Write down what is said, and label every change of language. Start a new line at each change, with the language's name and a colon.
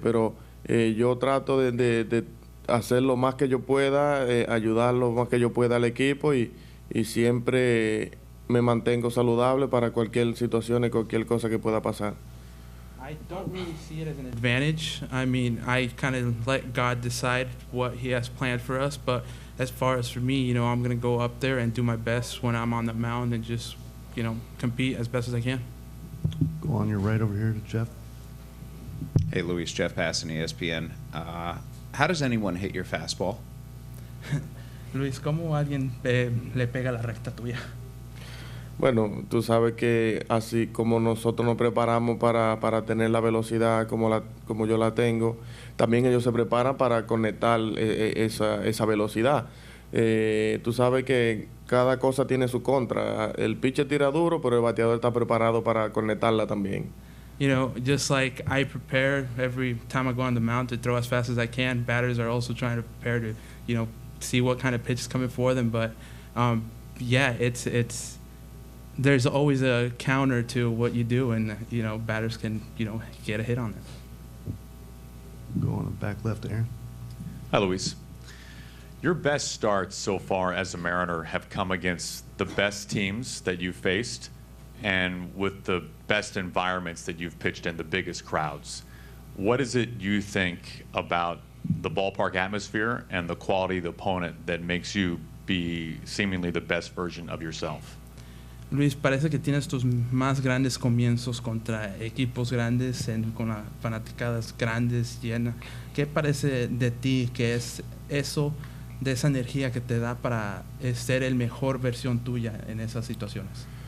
Spanish: Pero yo trato de hacer lo más que yo pueda, ayudar lo más que yo pueda al equipo y siempre me mantengo saludable para cualquier situación y cualquier cosa que pueda pasar.
English: I don't really see it as an advantage. I mean, I kind of let God decide what He has planned for us, but as far as for me, I'm going to go up there and do my best when I'm on the mound and just, compete as best as I can. Go on your right over here to Jeff. Hey, Luis, Jeff Passan, ESPN. How does anyone hit your fastball?
Spanish: Luis, ¿cómo alguien le pega la recta tuya? Bueno, tú sabes que así como nosotros nos preparamos para tener la velocidad como yo la tengo, también ellos se preparan para conectar esa velocidad. Tú sabes que cada cosa tiene su contra. El pitcher tira duro, pero el bateador está preparado para conectarla también.
English: Just like I prepare every time I go on the mound to throw as fast as I can, batters are also trying to prepare to, see what kind of pitch is coming for them. But, yeah, it's there's always a counter to what you do, and, batters can, get a hit on it. Go on the back left, Aaron. Hi, Luis. Your best starts so far as a Mariner have come against the best teams that you've faced and with the best environments that you've pitched in, the biggest crowds. What is it you think about the ballpark atmosphere and the quality of the opponent that makes you be seemingly the best version of yourself?
Spanish: Luis, parece que tienes tus más grandes comienzos contra equipos grandes, con las fanaticadas grandes, llenas. ¿Qué parece de ti que es eso, de esa energía que te da para ser el mejor versión tuya en esas situaciones?